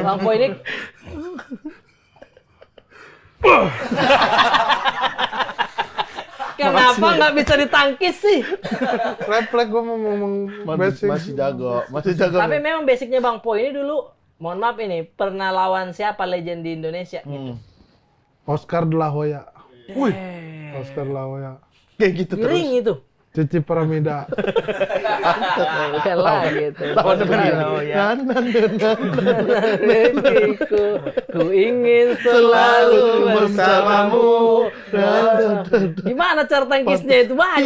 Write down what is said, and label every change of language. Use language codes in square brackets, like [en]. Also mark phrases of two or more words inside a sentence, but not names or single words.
[id] Bang Po ini kenapa nggak bisa ditangkis sih? Refleks gua mau ngomong basic. Masih jago. Tapi memang basicnya Bang Po ini dulu, mohon maaf ini, pernah lawan siapa legend di Indonesia? Oscar de la Hoya. Wih, Oscar de la Hoya. Kayak gitu terus. Giring itu. Cici Pramida. Bukan lah gitu. Lawannya begini. Oh, ya. Ku ingin selalu bersamamu. Gimana cara tangkisnya itu banyak